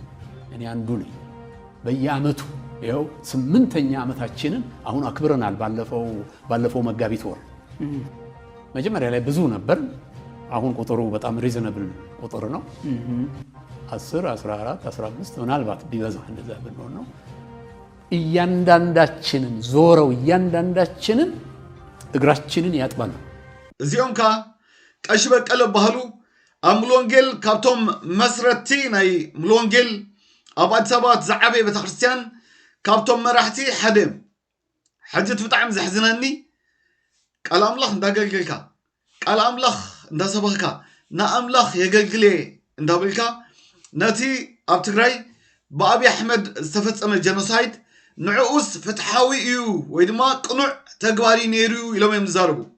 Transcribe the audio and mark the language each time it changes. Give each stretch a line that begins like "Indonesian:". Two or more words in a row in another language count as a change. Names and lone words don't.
Amharic: በየዓመቱ ይኸው 8ኛ ዓመታችንን አሁን አክብረናል። ባለፈው መጋቢት ወር መጀመሪያ ላይ ብዙ ነበር። አሁን ቁጥሩ በጣም ሪዝነብል ቁጥር ነው። 10 14 15 ምናልባት ቢበዛ እንደዛ ብንሆን ነው። እያንዳንዳችንን ዞረው እያንዳንዳችንን እግራችንን ያጥባሉ።
Tigrinya: እዚኦም ካ ቀሽ በቀለ ባህሉ አምሎንጌል ካብቶም መስረቲ ናይ ምሎንጌል ኣብ አዲስ አበባ ዝዓበየ ቤተክርስትያን ካብቶም መራሕቲ ሓደ ሕጅት ብጣዕሚ ዘሕዝነኒ ቃል አምላኽ እንዳገልገልካ ቃል አምላኽ እንዳሰበኽካ ንአምላኽ የገልግሌ እንዳብልካ ነቲ ኣብ ትግራይ በአብይ አሕመድ ዝተፈጸመ ጀኖሳይድ ንዕኡስ ፍትሓዊ እዩ ወይ ድማ ቅኑዕ ተግባሪ ነይሩ ኢሎም እዮም ዝዛረቡ።